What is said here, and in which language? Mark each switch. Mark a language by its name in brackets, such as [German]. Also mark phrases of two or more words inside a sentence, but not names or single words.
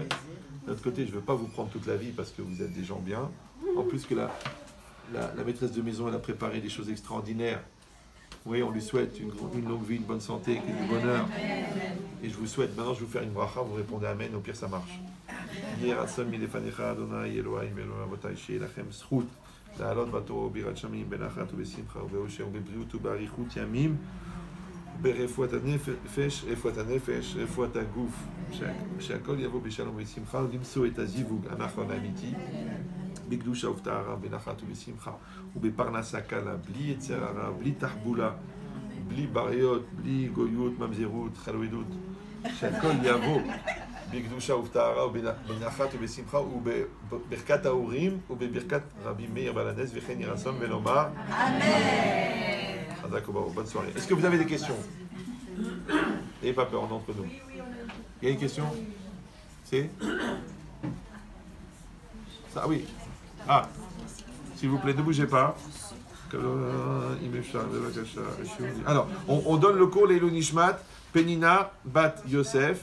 [French] D'un autre côté, je ne veux pas vous prendre toute la vie parce que vous êtes des gens bien. En plus que la maîtresse de maison, elle a préparé des choses extraordinaires. Oui, on lui souhaite une longue vie, une bonne santé, du bonheur. Et je vous souhaite, maintenant je vais vous faire une bracha, vous répondez Amen, au pire ça marche. [Hebrew] לעלות בתורה ביראת שמיים בנחת ובשמחה ובאושר ובבריאות ובאריכות ימים ברפואת הנפש, רפואת הגוף, שהכל יבוא בשלום ובשמחה ולמצוא את הזיווג הנכון האמיתי בקדושה ובטהרה בנחת ובשמחה ובפרנסה קלה, בלי יצר הרע, בלי תחבולה, בלי בעיות, בלי גויות, ממזרות, חלוידות, שהכל יבוא בקדושה ובטהרה ובנחת ובשמחה ובברכת ההורים ובברכת רבי מאיר בעל הנס וכן יהי רצון ונאמר אמן. [French] Bonne soirée. Est-ce que vous avez des questions? N'ayez pas peur, on est entre nous. Il y a une question? C'est? Ça, oui. Ah, s'il vous plaît, ne bougez pas. Alors, on donne le cours [Hebrew] לעילוי נשמת, [French] Penina, Bat Yosef.